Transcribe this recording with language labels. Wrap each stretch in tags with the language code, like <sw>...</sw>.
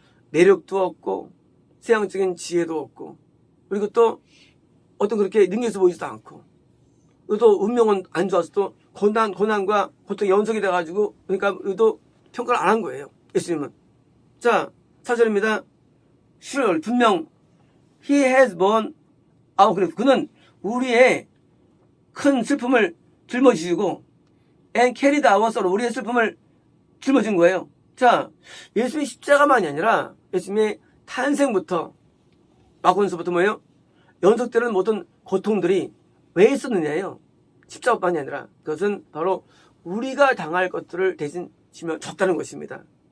<ko>매력도 없고 세상적인 지혜도 없고 그리고 또 어떤 그렇게 능력에서 보이지도 않고 그리고 또 운명은 안 좋아서 또 고난과 고통이 연속이 돼가지고 그러니까 또 평가를 안 한 거예요. 예수님은. 자, 4절입니다.</ko> <en>Sure,</en> <ko>분명</ko> <en>He has borne our grief.</en> <ko>그는 우리의 큰 슬픔을 짊어지시고</ko> <en>and carried our sorrow.</en> <ko>우리의 슬픔을 짊어진 거예요. 자, 예수님의 십자가만이 아니라 예수님의 탄생부터 마권서부터 뭐예요? 연속되는 모든 고통들이 왜 있었느냐예요. 십자가만이 아니라 그것은 바로 우리가 당할 것들을 대신 지며 줬다는 것입니다.</ko>